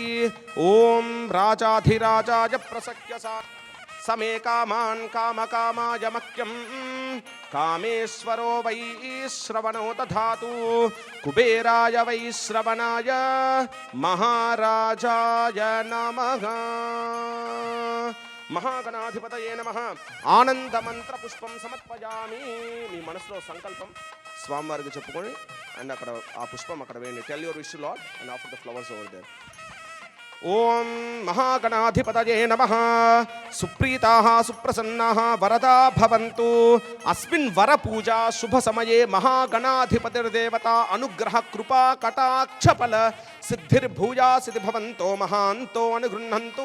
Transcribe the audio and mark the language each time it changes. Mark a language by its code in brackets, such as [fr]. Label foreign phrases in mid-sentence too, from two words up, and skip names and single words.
[sa] ॐ राजाधिराजाय प्रसख्य समे कामान् कामकामाय मह्यं कामेश्वरो वै श्रवणो दधातु. कुबेराय वै श्रवणाय महाराजाय नमः. మహాగణాధిపతయే నమః ఆనందమంత్ర పుష్పం సమర్పయామి. [te] మీ మనసులో సంకల్పం స్వామివారికి చెప్పుకొని అండ్ అక్కడ ఆ పుష్పం అక్కడ వేయండి. [en] Tell your wish to Lord and offer the flowers over there. [sa] ఓం మహాగణాధిపతయే నమః. సుప్రీతాః సుప్రసన్నాః వరదా భవంతు. అస్మిన్ వరపూజా శుభసమయే మహాగణాధిపతిర్దేవతా అనుగ్రహ కృపా కటాక్షఫల సిద్ధిర్భూయాసితి భవంతో మహాంతో అనుగృహ్ణంతు.